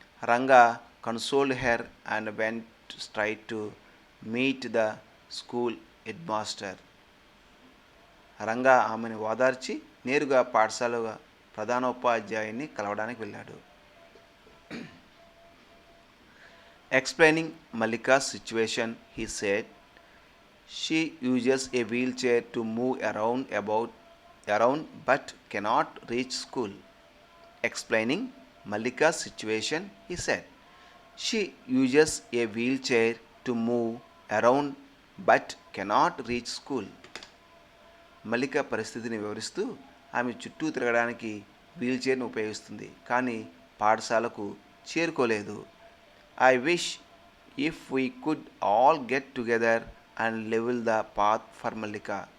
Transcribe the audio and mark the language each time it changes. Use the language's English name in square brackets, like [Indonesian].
[English] Ranga consoled her and went straight to meet the school head master. [Telugu] Ranga ఆమెను ఓదార్చి నేరుగా పాఠశాల ప్రధానోపాధ్యాయుని కలవడానికి వెళ్ళాడు. [English] Explaining Mallika's situation, he said, she uses a wheelchair to move around but cannot reach school. Explaining Mallika's situation, he said, she uses a wheelchair to move around but cannot reach school. [Telugu] మల్లిక పరిస్థితిని వివరిస్తూ ఆమె చుట్టూ తిరగడానికి వీల్చైర్ను ఉపయోగిస్తుంది, కానీ పాఠశాలకు చేరుకోలేదు. [English] I wish if we could all get together and level the path for Mallika.